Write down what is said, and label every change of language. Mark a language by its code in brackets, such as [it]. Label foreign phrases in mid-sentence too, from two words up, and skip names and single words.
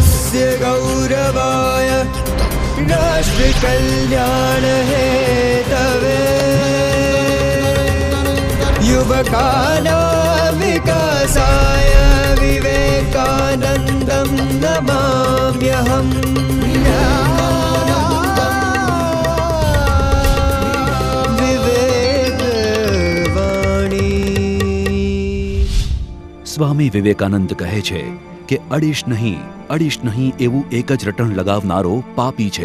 [sa] देशस्य गौरवाय राष्ट्र कल्याण हेतवे युवकानां विकासाय विवेकानन्दं नमाम्यहम्। [gu] સ્વામી વિવેકાનંદ કહે છે કે અડીશ નહીં એવું એક જ રટણ લગાવનારો પાપી છે।